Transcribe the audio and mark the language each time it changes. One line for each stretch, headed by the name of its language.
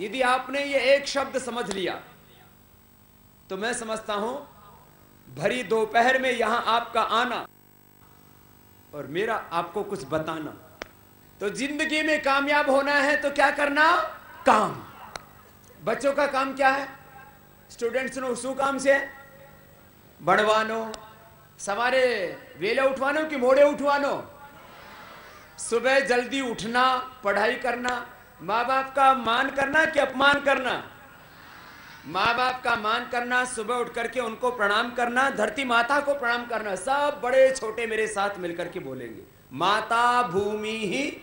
Hindi: यदि आपने ये एक शब्द समझ लिया तो मैं समझता हूं भरी दोपहर में यहां आपका आना और मेरा आपको कुछ बताना। तो जिंदगी में कामयाब होना है तो क्या करना? काम। बच्चों का काम क्या है?
Gujarati: स्टूडेंट्स नो શું કામ છે? ભણવાનો, સવારે વેલે ઉઠવાનો કે મોડે ઉઠવાનો?
Hindi: सुबह जल्दी उठना, पढ़ाई करना, माँ बाप का मान करना कि अपमान करना? माँ बाप का मान करना, सुबह उठ करके उनको प्रणाम करना, धरती माता को प्रणाम करना। सब बड़े छोटे मेरे साथ मिलकर के बोलेंगे, माता भूमि ही।